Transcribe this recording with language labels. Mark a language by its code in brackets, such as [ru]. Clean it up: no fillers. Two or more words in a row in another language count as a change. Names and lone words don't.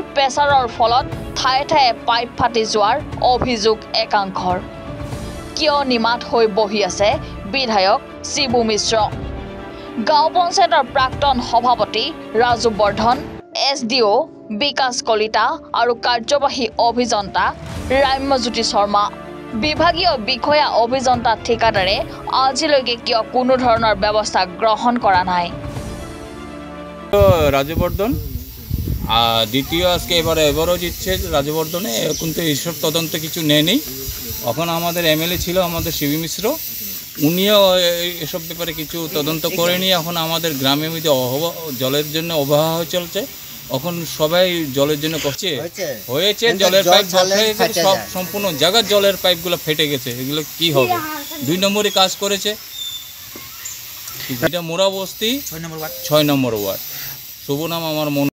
[as] প্ৰেছাৰৰ ফলত ঠায়ে ঠায়ে পাইপ ফাটি যোৱাৰ অভিযোগ একাংশৰ কিয় নিমাত হৈ বহি আছে বিধায়ক শিবু মিশ্ৰ গাঁও পঞ্চায়তৰ প্ৰাক্তন সভাপতি ৰাজু বৰ্ধন SDO বিকাশ কলিতা আৰু কাৰ্যবাহী অভিযন্তা ৰাম্যজ্যোতি শৰ্মা বিভাগীয় বিষয়া অভিযন্তা ঠিকাদাৰে আজিলৈকে কিয় কোনো ধৰণৰ ব্যৱস্থা গ্ৰহণ কৰা নাই [bn] রাজু বর্ধন দ্বিতীয় আজকে এবারও জিতছে রাজু বর্ধনে কিন্তু এইসব তদন্ত কিছু নেয়নি এখন আমাদের MLA ছিল আমাদের শিবু মিশ্র উনিও এসব ব্যাপারে কিছু তদন্ত করেনি এখন আমাদের গ্রামের মধ্যে জলের জন্য অবহেলা হয়ে চলছে এখন সবাই জলের জন্য করছে হয়েছে জলের পাইপ সব সম্পূর্ণ জায়গার জলের পাইপগুলো ফেটে গেছে এগুলো কি হবে 2 নম্বরে কাজ করেছে এটা মোরাবস্তি 6 নম্বর ওয়ার্ড শুভ নাম আমার মন